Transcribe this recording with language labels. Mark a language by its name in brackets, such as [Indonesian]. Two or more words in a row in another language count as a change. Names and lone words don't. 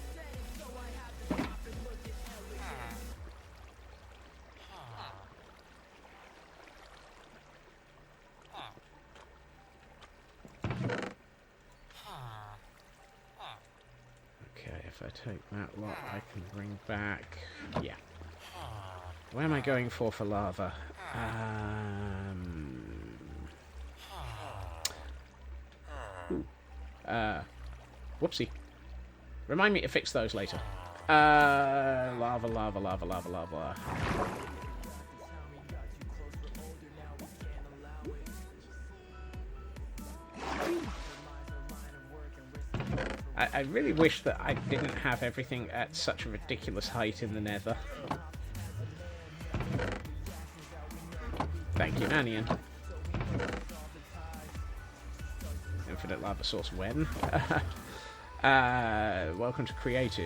[English] If I take that lot, I can bring back... Yeah. Where am I going for lava? Whoopsie. Remind me to fix those later. Lava, lava, lava, lava, lava. I really wish that I didn't have everything at such a ridiculous height in the nether. Thank you, Nanian. Infinite lava source when? Welcome to creative.